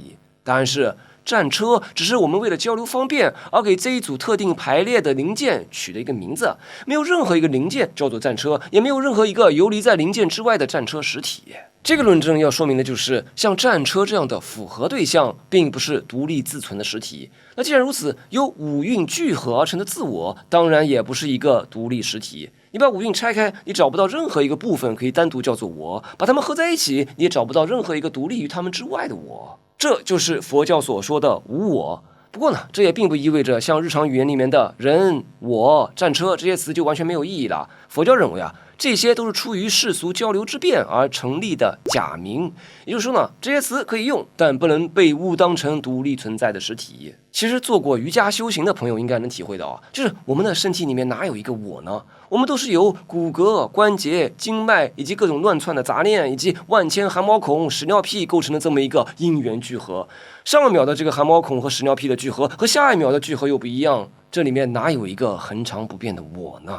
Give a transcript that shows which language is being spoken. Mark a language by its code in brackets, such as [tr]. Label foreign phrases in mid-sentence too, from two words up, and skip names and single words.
[zh] 答案是戰車只是我們為了交流方便而給這一組特定排列的零件取了一個名字，沒有任何一個零件叫做戰車，也沒有任何一個游離在零件之外的戰車實體。這個論證要說明的就是像戰車這樣的複合對象並不是獨立自存的實體。那既然如此，由五蘊聚合而成的自我當然也不是一個獨立實體。你把五蘊拆開，你找不到任何一個部分可以單獨叫做我，把它們合在一起，你也找不到任何一個獨立於它們之外的我。這就是佛教所說的無我。不過呢，這也並不意味着像日常語言裡面的人、我、戰車這些詞就完全沒有意義了。佛教認為啊，這些都是出於世俗交流之便而成立的假名，也就是說呢，這些詞可以用，但不能被誤當成獨立存在的實體。其實做過瑜伽修行的朋友應該能體會到啊，就是我們的身體裡面哪有一個我呢？我們都是由骨骼、關節、經脈以及各種亂竄的雜念，以及萬千汗毛孔、屎尿屁構成的這麼一個因緣聚合。上一秒的這個汗毛孔和屎尿屁的聚合，和下一秒的聚合又不一樣，這裡面哪有一個恆常不變的我呢？